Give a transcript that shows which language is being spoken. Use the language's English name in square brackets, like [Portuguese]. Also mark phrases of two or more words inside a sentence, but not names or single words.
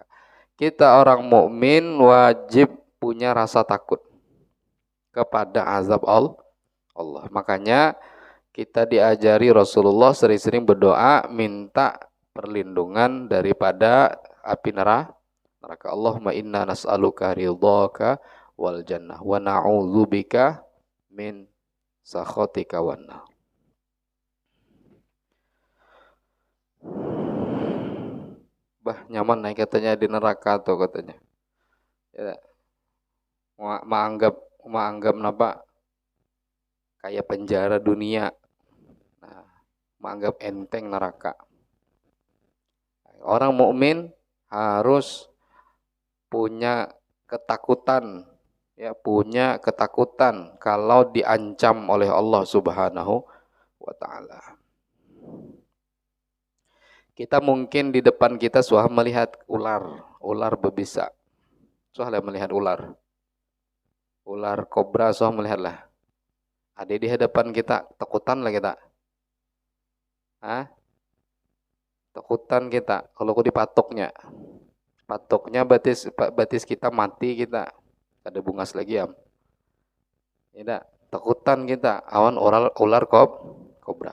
[Indonesian] Kita orang mukmin wajib punya rasa takut kepada azab Allah. Makanya kita diajari Rasulullah sering-sering berdoa minta perlindungan daripada api neraka. [Arabic] اللهم إنا نسألك رضاك والجنة ونعوذ بك من سخطك والنار. [Banjar] bah nyaman nih katanya di neraka tuh katanya. Ya, maanggap napa kayak penjara dunia. Nah, maanggap enteng neraka. [Indonesian] Orang mukmin harus punya ketakutan, ya punya ketakutan kalau diancam oleh Allah [Arabic] سبحانه وتعالى. [Indonesian] Kita mungkin di depan kita sudah melihat ular berbisa. Sudah melihat ular kobra sudah melihatlah. Ada di hadapan kita, [Banjar] takutan lah kita. Hah? Takutan kita kalau aku dipatoknya. Patoknya batis kita mati kita. Ada bungas lagi ya. Tidak, takutan kita awan ular kobra.